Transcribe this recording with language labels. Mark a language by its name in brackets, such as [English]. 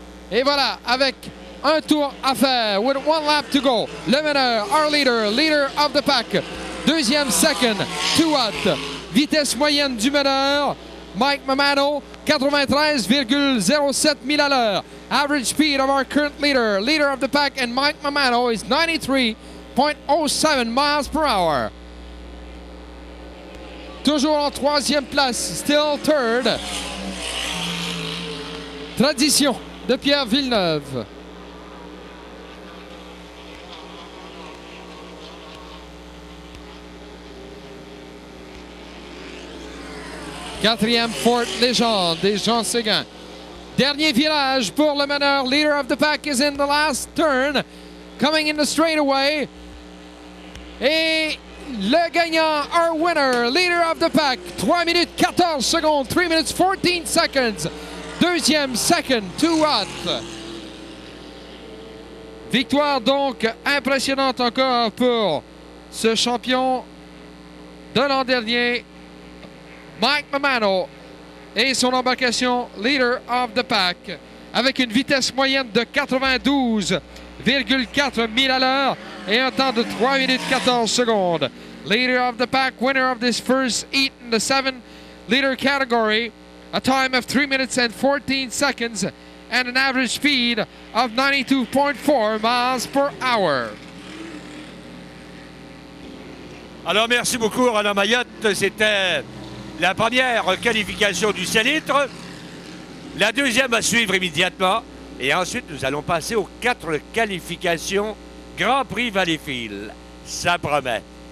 [French] Et voilà, avec un tour à faire, [English] with one lap to go, [French] le meneur, [English] our leader, [French] leader of the pack. Deuxième, [English] second, [French] 2 Watt. Vitesse moyenne du meneur, Mike Mamano, 93,07 milles à l'heure. [English] Average speed of our current leader, leader of the pack, and Mike Mamano is 93.07 miles per hour. [French] Toujours en troisième place, [English] still third. [French] Tradition de Pierre Villeneuve. Quatrième, Forte Légende des Jean Séguin. Dernier virage pour le meneur. [English] Leader of the pack is in the last turn. Coming in the straightaway. [French] Et le gagnant, [English] our winner, [French] leader of the pack. 3 minutes 14 secondes. [English] 3 minutes 14 seconds. [French] Deuxième, [English] second, [French] 2 Watt. Victoire donc impressionnante encore pour ce champion de l'an dernier, Mike Mamano, et son embarcation leader of the pack avec une vitesse moyenne de 92,4 milles à l'heure et un temps de 3 minutes 14 secondes. [English] Leader of the pack, winner of this first heat in the 7-liter category, a time of 3 minutes and 14 seconds and an average speed of 92.4 miles per hour. [French] Alors merci beaucoup Roland Mayotte, c'était la première qualification du 100 litres. La deuxième va suivre immédiatement. Et ensuite, nous allons passer aux 4 qualifications Grand Prix Valleyfield. Ça promet.